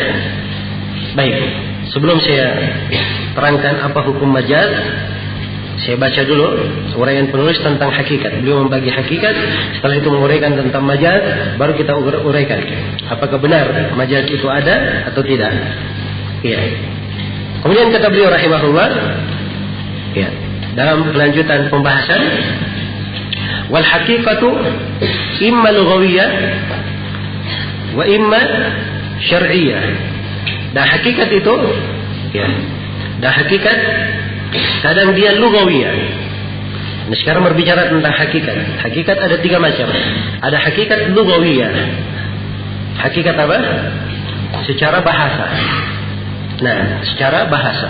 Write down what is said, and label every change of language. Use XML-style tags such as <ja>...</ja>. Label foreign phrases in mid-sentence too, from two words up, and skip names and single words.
<id>Baik, sebelum saya terangkan apa hukum majaz, saya baca dulu uraian penulis tentang hakikat. Beliau membagi hakikat, setelah itu menguraikan tentang majaz, baru kita uraikan apakah benar majaz itu ada atau tidak. Ya. Kemudian kata beliau rahimahullah, ya, dalam kelanjutan pembahasan,</id> <ar>والحقيقة إما لغوية وإما شرعية.</ar> <id>Dan hakikat itu, ya, dan hakikat kadang dia lugawiyah. Nah, sekarang berbicara tentang hakikat. Hakikat ada 3 macam. Ada hakikat lugawiyah. Hakikat apa? Secara bahasa. Nah, secara bahasa.</id>